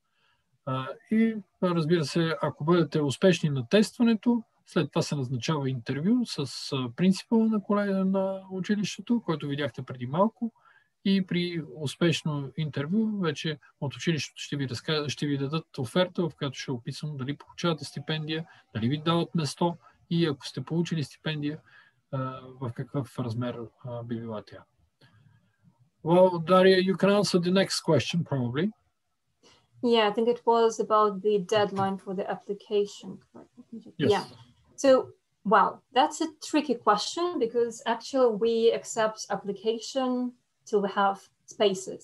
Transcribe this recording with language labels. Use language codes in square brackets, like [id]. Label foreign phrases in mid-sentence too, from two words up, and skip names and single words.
[bg] И разбира се, ако бъдете успешни на тестването, след това се назначава интервю с принципала на училището, който видяхте преди малко. И при успешно интервю вече от училището ще ви дадат оферта, в която ще описам дали получавате стипендия, дали ви дават место и ако сте получили стипендия, в какъв размер би била тя. [en] Well, Daria, you can answer the next question probably. Yeah, I think it was about the deadline for the application. Yes. Yeah. So, well, that's a tricky question because actually we accept application till we have spaces.